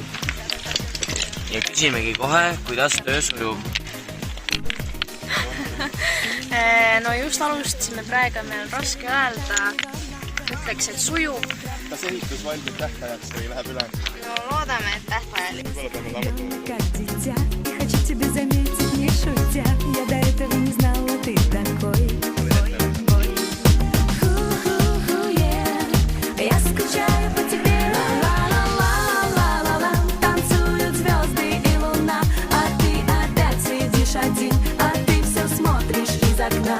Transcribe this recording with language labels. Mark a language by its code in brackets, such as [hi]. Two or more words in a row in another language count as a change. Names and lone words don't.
[et] Ja küsimegi kohe, kuidas töö sujub. No just alustasime praegu, meil on raske öelda. Ütleks, et sujub. Kas ehitus valmib tähtajaks või läheb üle? No loodame, et tähtajalik. [ru] Как дитя, и хочу тебя заметить, не шутя. Я до этого не знала, ты такой. Я скучаю по тебе. Ла-ла-ла-ла-ла-ла. Танцуют звезды и луна, а ты опять сидишь один, а ты все смотришь из окна.